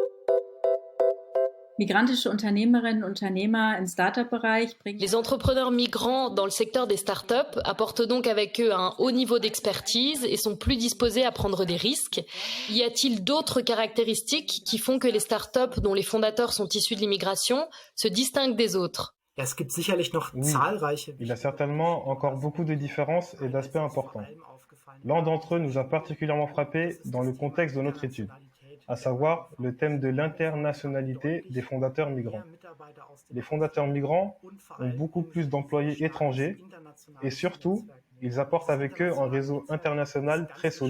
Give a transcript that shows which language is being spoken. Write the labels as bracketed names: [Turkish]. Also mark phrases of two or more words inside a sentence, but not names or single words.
[German] Migrantische Unternehmerinnen und Unternehmer im Startup-Bereich bringen... [French] Les entrepreneurs migrants dans le secteur des startups apportent donc avec eux un haut niveau d'expertise et sont plus disposés à prendre des risques. Y a-t-il d'autres caractéristiques qui font que les startups dont les fondateurs sont issus de l'immigration se distinguent des autres ? [German] Ja, es gibt sicherlich noch zahlreiche. [French] Il y a certainement encore beaucoup de différences et d'aspects importants. L'un d'entre eux nous a particulièrement frappé dans le contexte de notre étude, à savoir le thème de l'internationalité des fondateurs migrants. Les fondateurs migrants ont beaucoup plus d'employés étrangers et surtout, ils apportent avec eux un réseau international très solide.